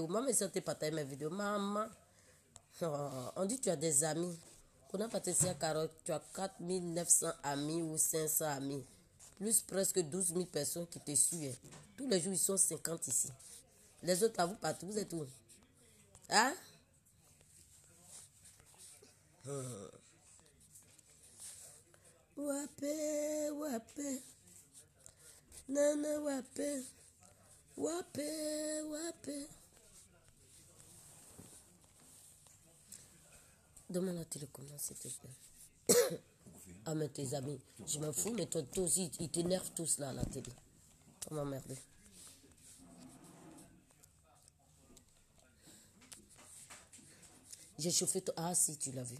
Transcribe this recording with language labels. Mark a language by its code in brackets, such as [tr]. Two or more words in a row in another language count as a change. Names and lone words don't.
[fr] Maman, si tu partages mes vidéos, maman. Oh, on dit que tu as des amis. On a Patricia Carotte, tu as 4900 amis ou 500 amis. Plus presque 12 000 personnes qui te suivent. Tous les jours, ils sont 50 ici. Les autres, à vous partout, vous êtes où? Hein? [ln] Wapé, wapé. Nana wapé. Wapé, wapé. [fr] Donne-moi la télécommande, s'il te plaît. Ah, mais tes amis, je m'en fous, mais toi aussi, ils t'énervent tous là à la télé. On m'a emmerdé. J'ai chauffé toi. Ah, si, tu l'as vu.